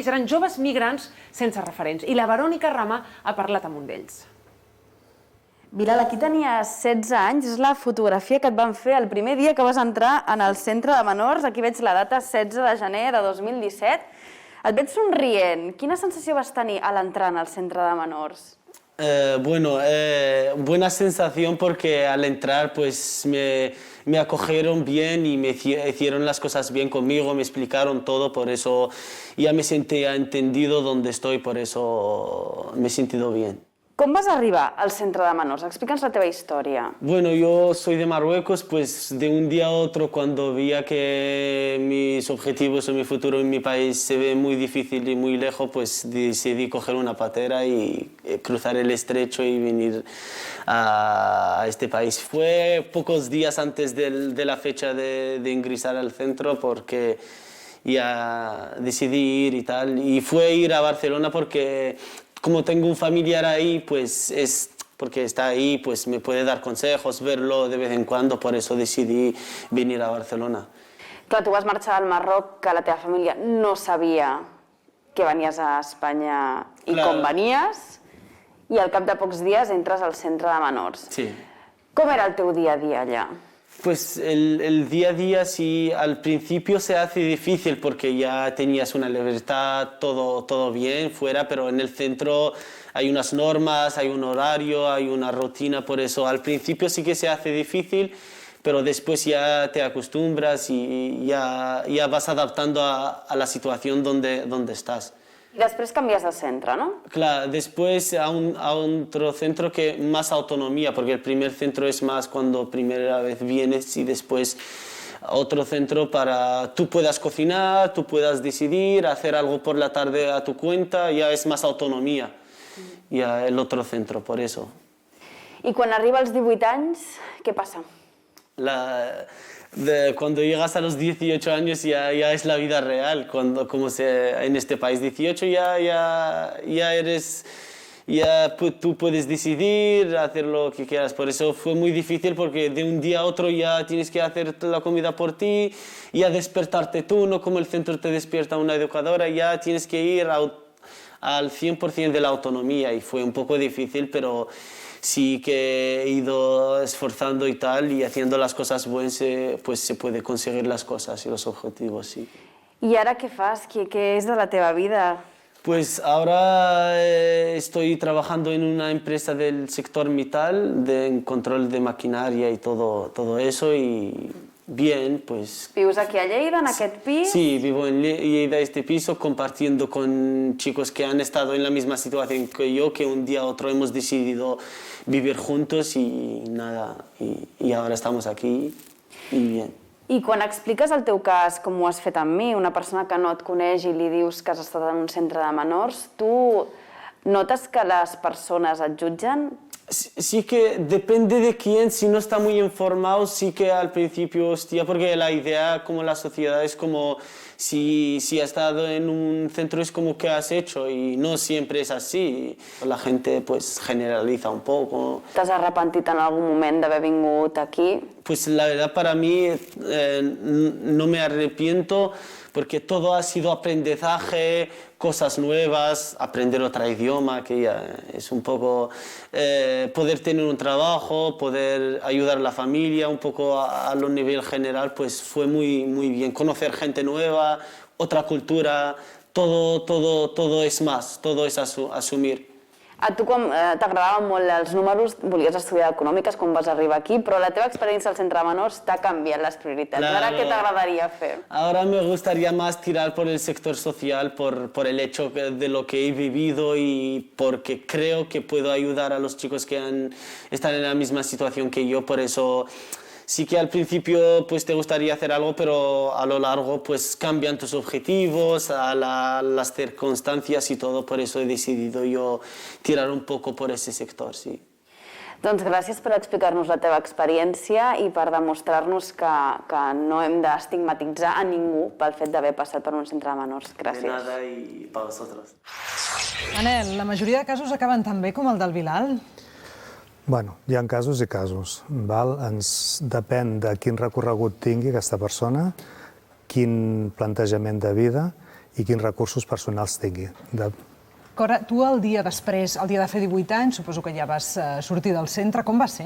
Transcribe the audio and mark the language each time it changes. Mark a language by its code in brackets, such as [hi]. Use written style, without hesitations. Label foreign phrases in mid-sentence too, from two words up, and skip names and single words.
[ca] Eren joves migrants sense referents. I la Verònica Rama ha parlat amb un d'ells. Bilal, aquí tenies 16 anys, és la fotografia que et van fer el primer dia que vas entrar en el centre de menors. Aquí veig la data 16 de gener de 2017. Et veig somrient. Quina sensació vas tenir a l'entrar en el centre de menors? [es] Buena sensación porque al entrar pues me acogieron bien y me hicieron las cosas bien conmigo, me explicaron todo, por eso ya me sentía entendido donde estoy, por eso me he sentido bien. [ca] Com vas arribar al centre de menors? Explica'ns la teva història. [es] Bueno, yo soy de Marruecos, pues de un día a otro cuando veía que mis objetivos o mi futuro en mi país se ve muy difícil y muy lejos, pues decidí coger una patera y cruzar el estrecho y venir a este país. Fue pocos días antes de la fecha de ingresar al centro porque ya decidí ir y tal. Y fue ir a Barcelona porque como tengo un familiar ahí, pues es porque está ahí, pues me puede dar consejos, verlo de vez en cuando, por eso decidí venir a Barcelona. [ca] Clar, tu vas marxar al Marroc, que la teva família no sabia que venies a Espanya i com venies, i al cap de pocs dies entres al centre de menors. [es] Sí. [ca] Com era el teu dia a dia allà? [es] Pues el día a día sí, al principio se hace difícil porque ya tenías una libertad, todo bien fuera, pero en el centro hay unas normas, hay un horario, hay una rutina, por eso al principio sí que se hace difícil, pero después ya te acostumbras y ya vas adaptando a la situación donde estás. [ca] I després canvies de centre, ¿no? [es] Claro, después a otro centro que más autonomía, porque el primer centro es más cuando primera vez vienes y después otro centro para tú puedas cocinar, tú puedas decidir, hacer algo por la tarde a tu cuenta, ya es más autonomía, ya el otro centro, por eso. [ca] I quan arriba als 18 anys, què passa? [es] Cuando llegas a los 18 años ya es la vida real, en este país 18 tú puedes decidir, hacer lo que quieras. Por eso fue muy difícil porque de un día a otro ya tienes que hacer la comida por ti, ya despertarte tú, no como el centro te despierta una educadora, ya tienes que ir al 100% de la autonomía y fue un poco difícil, pero sí que he ido esforzando y tal, y haciendo las cosas buenas, pues se puede conseguir las cosas y los objetivos, sí. [ca] I ara què fas? Què és de la teva vida? [es] Pues ahora estoy trabajando en una empresa del sector metal, de control de maquinaria y todo eso, y bien, pues... [ca] Vius aquí a Lleida, en aquest pis? [es] Sí, vivo en Lleida, este piso, compartiendo con chicos que han estado en la misma situación que yo, que un día a otro hemos decidido vivir juntos y nada, y ahora estamos aquí y bien. [ca] I quan expliques el teu cas, com ho has fet amb mi, una persona que no et coneix i li dius que has estat en un centre de menors, tu notes que les persones et jutgen? [es] Sí que depende de quién, si no está muy informado, sí que al principio, hostia, porque la idea como la sociedad es como si has estado en un centro es como que has hecho y no siempre es así. La gente pues generaliza un poco. [ca] T'has arrepentit en algun moment d'haver vingut aquí? [es] Pues la verdad para mí no me arrepiento porque todo ha sido aprendizaje, cosas nuevas, aprender otro idioma, que ya es un poco poder tener un trabajo, poder ayudar a la familia, un poco a lo nivel general, pues fue muy bien. Conocer gente nueva, otra cultura, todo es más, todo es asumir. [ca] A tu, quan t'agradaven molt els números, volies estudiar econòmiques quan vas arribar aquí, però la teva experiència al centre de menors t'ha canviat les prioritats. [es] Claro. [ca] Ara què t'agradaria fer? [es] Ahora me gustaría más tirar por el sector social, por el hecho de lo que he vivido y porque creo que puedo ayudar a los chicos que están en la misma situación que yo, por eso... Sí que al principio pues te gustaría hacer algo, pero a lo largo pues cambian tus objetivos, las circunstancias y todo, por eso he decidido yo tirar un poco por ese sector, sí. [ca] Doncs gràcies per explicar-nos la teva experiència i per demostrar-nos que no hem d'estigmatitzar a ningú pel fet d'haver passat per un centre de menors. Gràcies. [es] De nada y para vosotros. [ca] Manel, la majoria de casos acaben tan bé com el del Bilal? Bueno, hi ha casos i casos. Ens depèn de quin recorregut tingui aquesta persona, quin plantejament de vida i quins recursos personals tingui. Cora, tu el dia després, el dia de fer 18 anys, suposo que ja vas sortir del centre, com va ser?